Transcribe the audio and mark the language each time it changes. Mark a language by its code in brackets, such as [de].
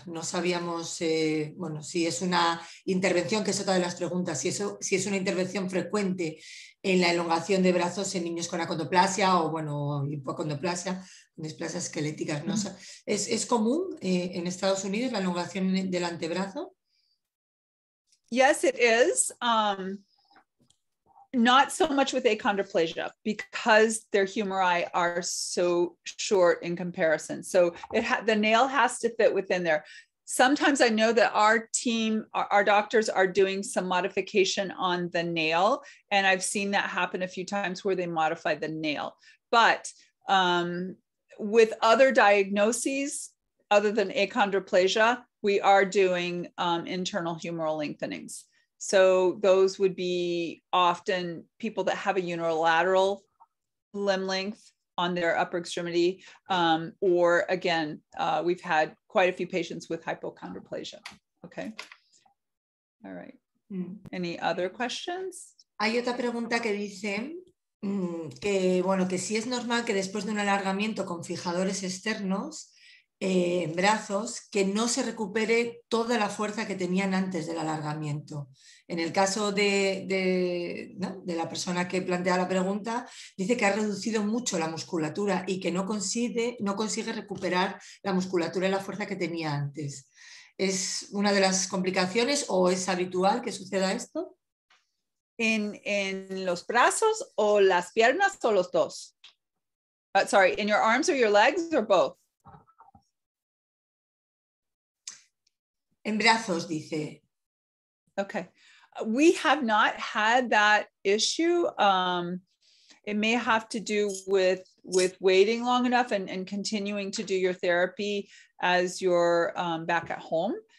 [es] No sabíamos, bueno, si es una intervención, que es otra de las preguntas, si es una intervención frecuente en la elongación de brazos en niños con acondroplasia o, bueno, hipocondroplasia, displasia esqueléticas. ¿No? ¿Es común en Estados Unidos la elongación del antebrazo? [en] Yes, it is. Not so much with achondroplasia because their humeri are so short in comparison. So the nail has to fit within there. Sometimes I know that our team, our doctors are doing some modification on the nail, and I've seen that happen a few times where they modify the nail. But with other diagnoses, other than achondroplasia, we are doing internal humeral lengthenings. So those would be often people that have a unilateral limb length on their upper extremity, or again, we've had quite a few patients with hypochondroplasia. Okay. All right. Any other questions? [es] Hay otra pregunta que dice que, bueno, que si es normal que después de un alargamiento con fijadores externos en brazos, que no se recupere toda la fuerza que tenían antes del alargamiento. En el caso de la persona que plantea la pregunta, dice que ha reducido mucho la musculatura y que no consigue recuperar la musculatura y la fuerza que tenía antes. ¿Es una de las complicaciones o es habitual que suceda esto? ¿En los brazos o las piernas o los dos? [en] Sorry, in your arms or your legs or both? [es] En brazos, dice. [en] Okay. We have not had that issue. It may have to do with waiting long enough and continuing to do your therapy as you're back at home.